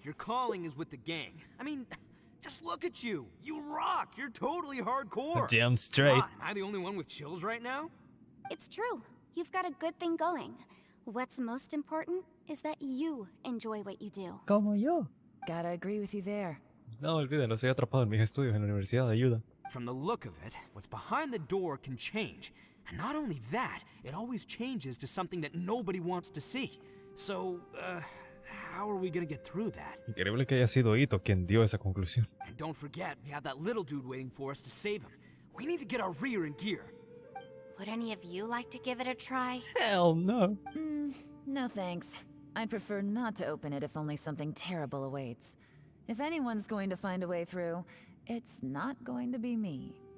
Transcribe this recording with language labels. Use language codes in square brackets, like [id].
[en] Your calling is with the gang. I mean, just look at you. You rock. You're totally hardcore. Damn straight. God, am I the only one with chills right now? It's true. You've got a good thing going. What's most important is that you enjoy what you do. [es] Como yo. [en] Gotta agree with you there. [es] No, olvídenlo, soy atrapado en mis estudios en la universidad, ayuda. [en] From the look of it, what's behind the door can change. And not only that, it always changes to something that nobody wants to see. So, how are we gonna get through that? [es] Increíble que haya sido Ito quien dio esa conclusión. [en] And don't forget, we have that little dude waiting for us to save him. We need to get our rear in gear. Would any of you like to give it a try? Hell no. No thanks. I'd prefer not to open it if only something terrible awaits. If anyone's going to find a way through, it's not going to be me.